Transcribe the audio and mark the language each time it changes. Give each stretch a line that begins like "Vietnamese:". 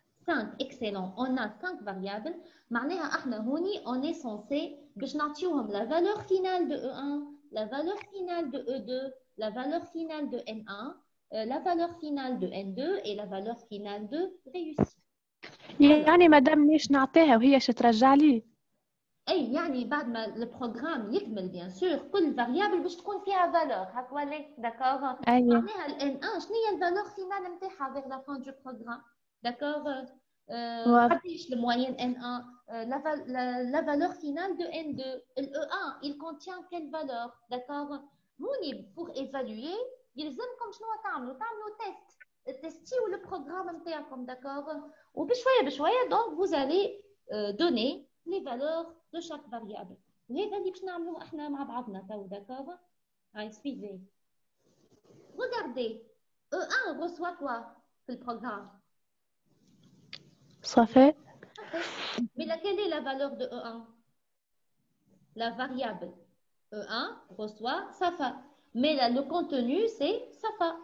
French: 5, excellent. On a 5 variables.
Arabic: معناها احنا هوني
French: on est censé
Arabic: باش نعطيوهم
French: la valeur finale de E1, la valeur finale de E2, la valeur finale de N1, la valeur finale de N2 et la valeur finale de réussite.
Arabic: يعني مادام ليش نعطيها وهي ترجع لي؟ اي يعني بعد ما البروغرام يكمل بيان سور كل فاريابل باش تكون فيها فالور هاك ولا داكوغ؟ معناها ال N1 شنو هي الفالور فينال نتاعها
French: vers la fin du programme
Arabic: داكوغ؟ قداش الموين N1
French: la valeur finale de N2 le E1 il contient quelle valeur d'accord
Arabic: هوني
French: pour évaluer
Arabic: يلزمكم شنو تعملوا تيست تستيو البروغرام نتاعكم داكوغ وبشويه بشويه
French: donc vous allez donner les valeurs de chaque variable.
Arabic: وهذا اللي باش نعملوه احنا مع بعضنا تو داكوغ. هاي
French: suivez. Regardez, E1 reçoit quoi
Arabic: في البروغرام؟ صافي.
French: Mais quelle est la valeur de E1? La variable E1 reçoit Safa. Mais là, le contenu, c'est Safa.